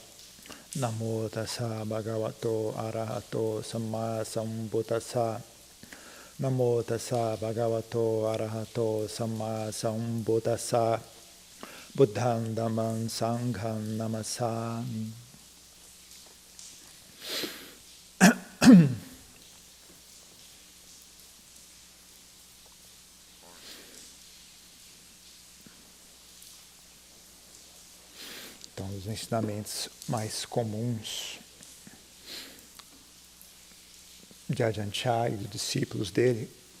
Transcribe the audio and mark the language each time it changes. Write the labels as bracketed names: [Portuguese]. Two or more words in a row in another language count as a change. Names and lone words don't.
[Pali] Namo tassa bhagavato arahato samma sambuddhassa. Namo tassa bhagavato arahato samma sambuddhassa. Buddham dhammam sangham namasami. [Portuguese] Então, os ensinamentos mais comuns de Ajahn Chah e dos discípulos dele